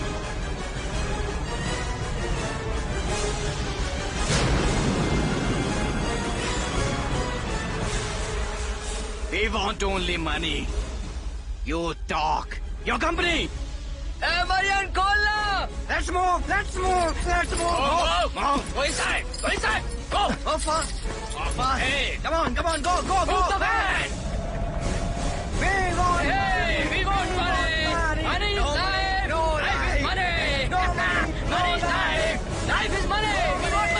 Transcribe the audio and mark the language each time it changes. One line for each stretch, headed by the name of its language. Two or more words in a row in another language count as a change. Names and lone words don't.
English: We want only money. You talk. Your company. Hey, Marian, call na! Let's move! Let's move! Let's move! Go. Go inside. Go inside. Go. Go fast! Go fast! Hey, come on, come on, go, go, go! Move the van. We want Hey, we want money! Money is life! No Life is money! No money! Money is life! Life is money!